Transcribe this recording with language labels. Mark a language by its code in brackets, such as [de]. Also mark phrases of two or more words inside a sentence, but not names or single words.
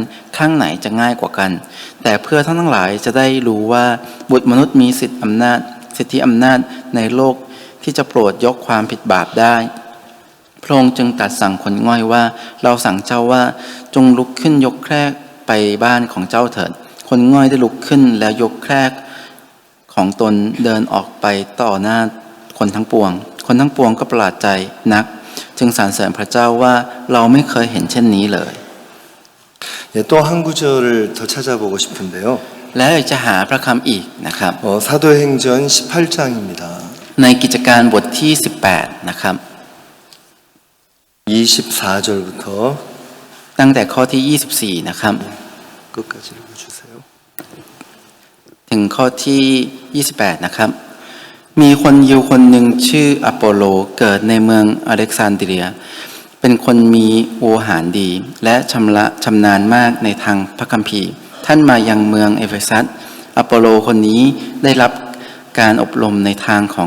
[th] ข้างไหนจะง่ายกว่ากันแต่เพื่อท่านทั้งหลายจะได้รู้ว่าบุตรมนุษย์มีสิทธิอำนาจในโลกที่จะโปรดยกความผิดบาปได้พระองค์จึงตรัสสั่งคนง่อยว่าเราสั่งเจ้าว่าจงลุกขึ้นยกแคร่ไปบ้านของเจ้าเถิดคนง่อยได้ลุกขึ้นแล้วยกแคร่ของตนเดินออกไปต่อหน้าคนทั้งปวงก็ประหลาดใจนักจึงสรรเสริญพระเจ้าว่าเราไม่เคยเห็นเช่นนี้เลย [ko] 또 한 구절을 더 찾아보고 싶은데요. [th] และอยากจะหาพระคำอีกนะครับ [ko] 사도행전 18장입니다. [th] ในกิจการบทที่18นะครับ [ko] 24절부터 [th] ตั้งแต่ข้อที่24นะครับ [ko] 끝까지 읽어주세요. [th] ถึงข้อที่28นะครับมีคนยิวคนหนึ่งชื่ออโปโลเกิดในเมืองอเล็กซานเดรียเป็นคนมีโวหารดีและชำนาญมากในทางพระคัมภีร์ท่านมายังเมืองเอเฟซัสอโปโลคนนี้ได้รับการอบรมในทางของ